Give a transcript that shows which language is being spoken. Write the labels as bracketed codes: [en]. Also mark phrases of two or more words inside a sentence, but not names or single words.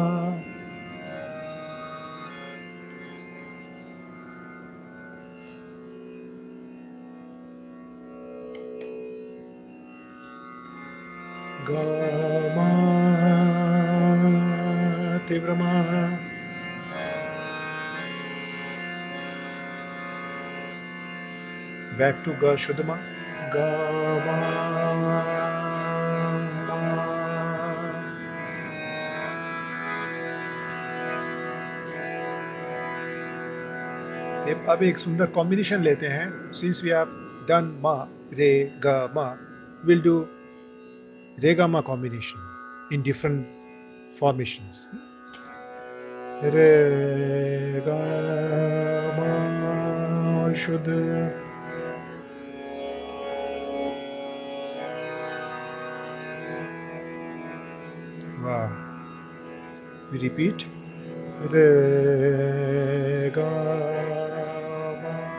[hi] गा मा तीव्र मा। [en] Back to [hi] ga शुद्ध मा। गा मा अब एक सुंदर कॉम्बिनेशन लेते हैं। [en] since we have done ma re ga ma, will do re ga ma combination in different formations. [hi] रे गा मा शुद्ध, वाह। [en] We repeat. Re ga ma.